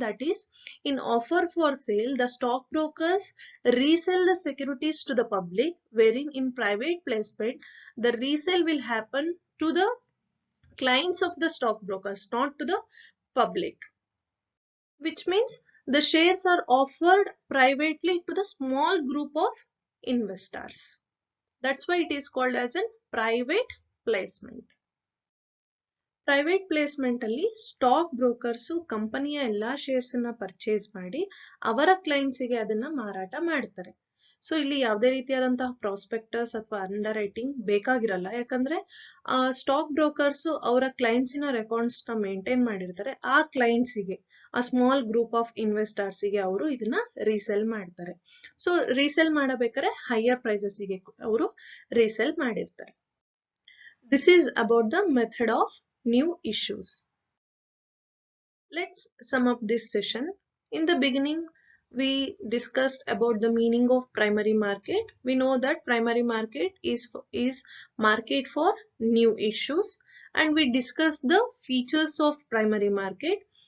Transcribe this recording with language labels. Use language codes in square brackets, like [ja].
[en] That is, in offer for sale, the stock brokers resell the securities to the public, wherein in private placement, the resale will happen to the clients of the stock brokers, not to the public. Which means the shares are offered privately to the small group of investors. That's why it is called as a private placement. [kn] Private placement ಅಲ್ಲಿ stock brokers ಕಂಪನಿಯ ಎಲ್ಲಾ shares ಅನ್ನ purchase ಮಾಡಿ ಅವರ clients ಗೆ ಅದನ್ನ ಮಾರಾಟ ಮಾಡ್ತಾರೆ. ಸೊ ಇಲ್ಲಿ ಯಾವುದೇ ರೀತಿಯಾದಂತಹ ಪ್ರಾಸ್ಪೆಕ್ಟಸ್ ಅಥವಾ ಅಂಡರ್ ರೈಟಿಂಗ್ ಬೇಕಾಗಿರಲ್ಲ. ಯಾಕಂದ್ರೆ ಸ್ಟಾಕ್ ಬ್ರೋಕರ್ಸ್ ಅವರ ಕ್ಲೈಂಟ್ಸಿನ ರೆಕಾರ್ಡ್ಸ್ ನ ಮೇಂಟೈನ್ ಮಾಡಿರ್ತಾರೆ. ಆ ಕ್ಲೈಂಟ್ಸಿಗೆ, ಆ [en] small group of ಇನ್ವೆಸ್ಟರ್ಸ್ಗೆ [kn] ಅವರು ಇದನ್ನ ರೀಸೆಲ್ ಮಾಡ್ತಾರೆ. ಸೊ ರೀಸೆಲ್ ಮಾಡಬೇಕಾದ್ರೆ ಹೈಯರ್ ಪ್ರೈಸಸ್ಗೆ ಅವರು ರೀಸೆಲ್ ಮಾಡಿರ್ತಾರೆ. [en] This is about the method of new issues. Let's sum up this session. In the beginning, we discussed about the meaning of primary market. We know that primary market is market for new issues, and we discussed the features of primary market.